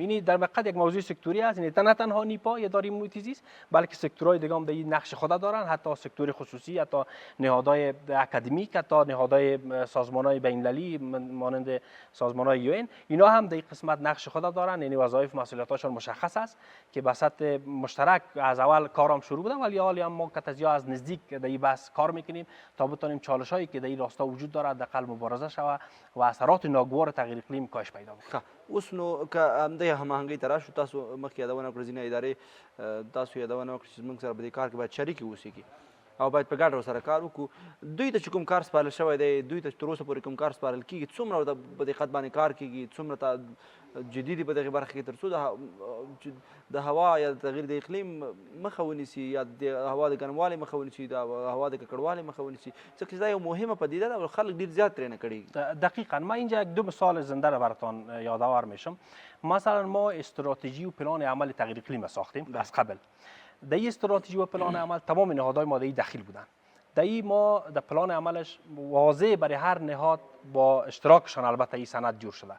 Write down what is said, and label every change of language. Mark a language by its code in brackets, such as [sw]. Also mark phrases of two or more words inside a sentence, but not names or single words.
[fa] یعنی در واقع یک موضوع سکتوری است، یعنی نه تنها نیپا اداره محیط زیست بلکه سکتورهای دیگه هم در این نقش خود دارن، حتی سکتور خصوصی، حتی نهادهای اکادمیک، حتی نهادهای سازمان‌های بین‌المللی مانند سازمان‌های یو ان، اینا هم در این قسمت نقش خود دارن، یعنی وظایف مسئولیت‌هاشون مشخص است که به سطح مشترک از اول کارم شروع بودن، ولی حالی هم ما کتازیا از نزدیک در این بحث کار می‌کنیم تا بتونیم چالش‌هایی که در این راستا وجود داره حداقل مبارزه شود و اثرات ناگوار تغییر اقلیم کاهش پیدا بکنه. [ps] اوس نو که همدې هماهنګۍ ته راشو تاسو مخکې یادونه وکړه ځینې ادارې تاسو یادونه وکړه چې زموږ سره په دې کار کې باید شریکې اوسېږي او باید په ګډه ورسره کار وکړو. دوی ته چې کوم کار سپارل شوی دی دوی ته تر اوسه پورې کوم کار سپارل کېږي څومره په دقت باندې کار کېږي څومره جدي دي په دغې برخه کې تر څو د هوا یا د تغییر د اقلیم مخه ونیسي یا د هوا د ګرموالي مخه ونیسي د هوا د ککړوالي مخه ونیسي ځکه چې دا یو مهمه پدیده ده او خلک ډېر زیات ترې نه کړي. [fa] دقیقاً ما اینجا یک دو مثال زنده را براتان یادآور میشم. مثلا ما استراتژی و پلان عمل تغییر اقلیم ساختیم از قبل. در این استراتژی و پلان عمل تمام نهادهای ماده‌ای دخیل بودن. در این ما در پلان عملش واضح برای هر نهاد با اشتراکشان البته این سند جور شده.